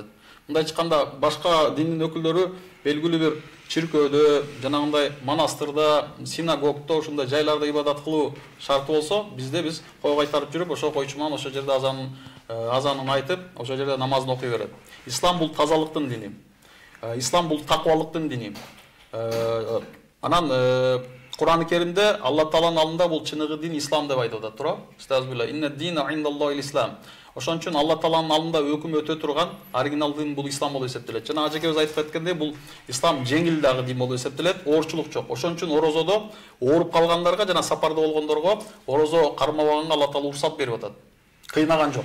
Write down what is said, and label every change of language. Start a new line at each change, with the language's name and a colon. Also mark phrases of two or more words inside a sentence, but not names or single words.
Kyrgyz: Мындай айтканда, башка диндин өкүлдөрү белгилүү бир чиркөөдө, жанагындай монастырда, синагогдо, ушундай жайларда ибадат кылуу шарты болсо, биз кой кайтарып жүрүп, ошо койчу менен ошо жерде азанын айтып, ошо жерде намазын окуй берет. Ислам бул тазалыктын дини. Ислам бул таквалыктын дини. Анан Куран-ы Керимде Алла Тааланын алдында бул чыныгы дин ислам деп айтып атат, туура?
Arabic: أستعيذ بالله إن الدين عند الله الإسلام.
Kyrgyz: Ошон үчүн Алла Тааланын алдында өкүм өтө турган оригинал дин бул ислам болуп эсептелет. Жана ажекебиз айтып кеткендей, бул ислам жеңил дагы дин болуп эсептелет, оорчулук жок. Ошон үчүн орозодо ооруп калгандарга жана сапарда болгондорго орозо кармабаганга Алла Таала уруксат берип атат. Кыйнаган жок.